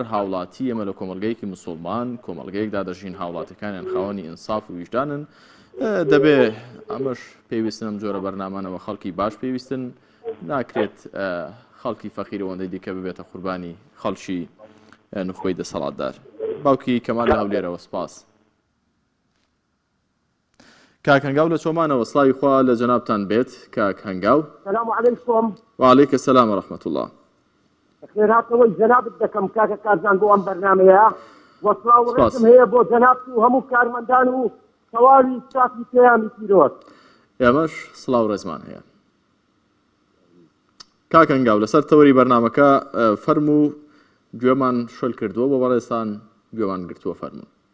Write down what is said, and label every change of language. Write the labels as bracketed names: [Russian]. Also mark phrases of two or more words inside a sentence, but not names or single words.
[Central Kurdish] هاوڵاتی ئەمە لە کۆمەلگەیەکی مسلمان کۆمەلگەیەکدا دەژین هاوڵاتەکانیان خاوەنی ئینساف و ویژدانن دەبێ ئەمەش پێویستن جۆرە بەرنامانەوە خەڵکی باش پێویستن ناکرێت خەڵکی فەقیرەوەندەی دیکە ببێتە قوربانی خەڵکی نخۆی دەسەڵاتدار. باوکی کەمال لە هەولێرەوە سپاس. کاک هەنگاو لە چۆمانەوە سڵاوی خوا لە جەنابتان بێت کاک هەنگاو. [Arabic] سلام علیکم. وعلیکم السلام ورحمة الله. [Central Kurdish] خێراتەوەی جەنابت دەکەم کاکە کارزان بۆ ئەم بەرنامەیە وەسڵاو و ڕێزم هەیە بۆ جەنابت و هەموو کارمەندان و سەواوی ستافی پێیانی پیرۆز. ئێمەش سڵاو ڕێزمان هەیە. کاک هەنگاو لەسەر تەوەری بەرنامەکە فەرموو گوێمان شۆل کردووە بۆ بەڕێستان گوێمان گرتووە فەرموو.